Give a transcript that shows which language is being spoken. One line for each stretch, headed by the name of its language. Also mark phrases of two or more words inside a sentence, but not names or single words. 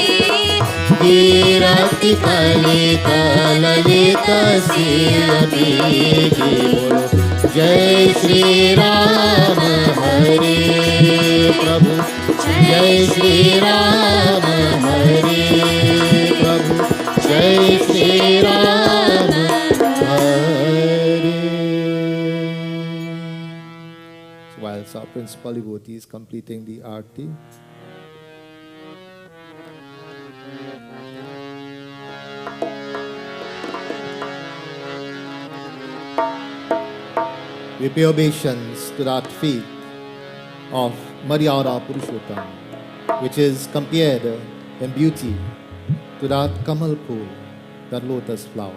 Hindi: कीरति कलित ललित श्रीरति की जय श्री राम हरे प्रभु जय श्री राम हरे प्रभु जय श्री राम हरे.
English: Whilst our principal devotee is completing the arti, we pay obeisance to that feet of Maryada Purushottam, which is compared in beauty to that Kamal pool, that lotus flower.